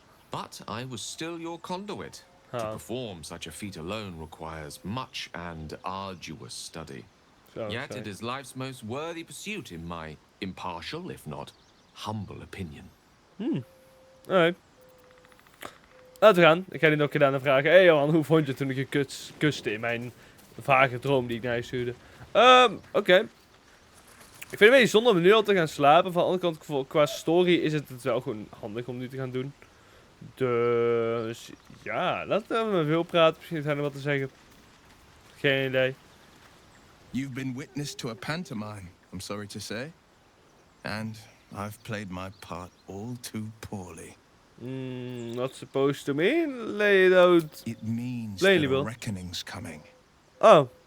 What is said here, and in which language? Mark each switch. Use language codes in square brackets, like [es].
[en] But I was still your conduit. To perform such a feat alone requires much and arduous study. Yet it is life's most worthy pursuit in my impartial, if not humble opinion. [nl] Alright. Laten we gaan. Ik ga die nog een keer aan vragen. Hé Johan, hoe vond je toen ik je kuste in mijn vage droom die ik naar je stuurde? Oké. Ik vind het een beetje zonde om nu al te gaan slapen. Van de andere kant, qua story is het wel gewoon handig om nu te gaan doen. Dus ja, laten we met Wil praten. Misschien zijn er wat te zeggen. Geen idee. [en] You've been witness to a pantomime, I'm sorry to say. And I've played my part all too poorly. Not supposed to mean? Lay it out. It means Plainly, that a Will. reckoning's coming. Oh.